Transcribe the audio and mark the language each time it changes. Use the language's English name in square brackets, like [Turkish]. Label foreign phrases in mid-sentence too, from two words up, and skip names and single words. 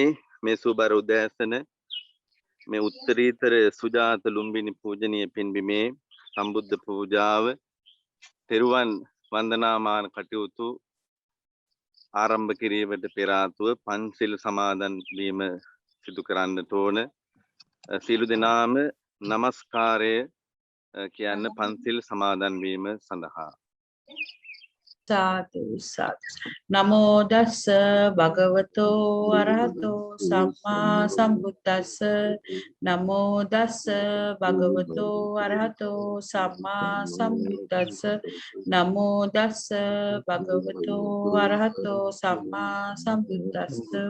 [Sinhala] මේ සුබර උදෑසන මේ උත්තරීතර සුජාත ලුම්බිනි පූජනීය පින්බිමේ සම්බුද්ධ පූජාව තෙරුවන් වන්දනාමාන කටයුතු ආරම්භ කිරීමට පෙර ආතුව පන්සිල් සමාදන් වීම සිදු කරන්නට ඕන. සියලු දෙනාම নমස්කාරය කියන්න පන්සිල් සමාදන් වීම සඳහා. සාදු සාදු. [Pali] නමෝ දස්ස භගවතෝ අරහතෝ සම්මා සම්බුද්දස්ස. නමෝ දස්ස භගවතෝ අරහතෝ සම්මා සම්බුද්දස්ස. නමෝ දස්ස භගවතෝ අරහතෝ සම්මා සම්බුද්දස්ස.